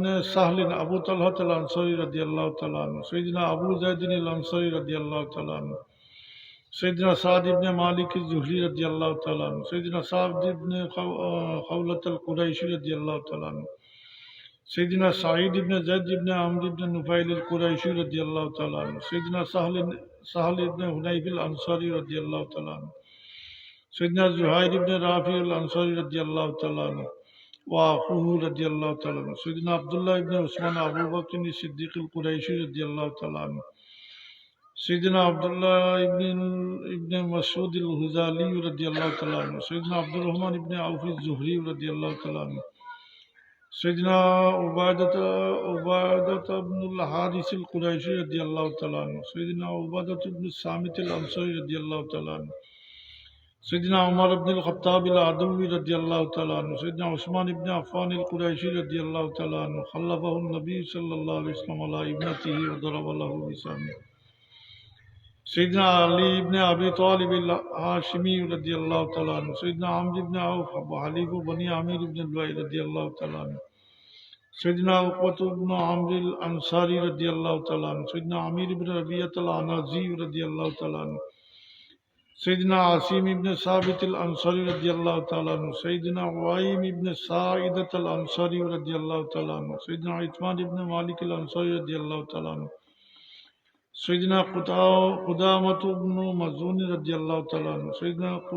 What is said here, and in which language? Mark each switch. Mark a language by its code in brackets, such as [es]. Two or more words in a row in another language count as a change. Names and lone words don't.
[ar] سهل أبو طلحة الأنصاري رضي الله تعالى عنه، سيدنا أبو زيد الأنصاري رضي الله تعالى عنه، سيدنا سعد بن مالك الزهري رضي الله تعالى عنه، سيدنا سعد بن خولة القرشي رضي الله تعالى عنه، سيدنا سعيد بن زيد بن عمرو بن نفيل القرشي رضي الله تعالى عنه، سيدنا سهل بن حنيف الأنصاري رضي الله تعالى عنه، سيدنا ظهير بن رافع الأنصاري رضي الله تعالى عنه وأخوه رضي الله تعالى عنه، سيدنا عبد الله بن عثمان أبو بكر الصديق القرشي رضي الله تعالى عنه، سيدنا عبد الله بن مسعود الهذلي رضي الله تعالى عنه، سيدنا عبد الرحمن بن عوف الزهري رضي الله تعالى عنه، سيدنا عبادة بن الحارث القرشي رضي الله تعالى عنه، سيدنا عبادة بن الصامت الأنصاري رضي الله تعالى عنه، سيدنا عمر بن الخطاب العدوي رضي الله تعالى عنه، سيدنا عثمان بن عفان القرشي رضي الله تعالى عنه، خلفه النبي صلى الله عليه وسلم على ابنته وضرب له بسهمه, سيدنا علي بن أبي طالب الهاشمي رضي الله تعالى عنه، سيدنا عمرو بن عوف حليف بني عامر بن لؤي رضي الله تعالى عنه، سيدنا عقبة بن عامر الأنصاري رضي الله تعالى عنه، سيدنا عامر بن ربيعة العنزي رضي الله تعالى عنه، سيدنا عاصم بن ثابت الأنصاري رضي الله تعالى عنه، سيدنا عويم بن ساعدة الأنصاري رضي الله تعالى عنه، سيدنا عتبان بن مالك الأنصاري رضي الله تعالى عنه، سيدنا قدامة بن مظعون رضي الله تعالى عنه، سيدنا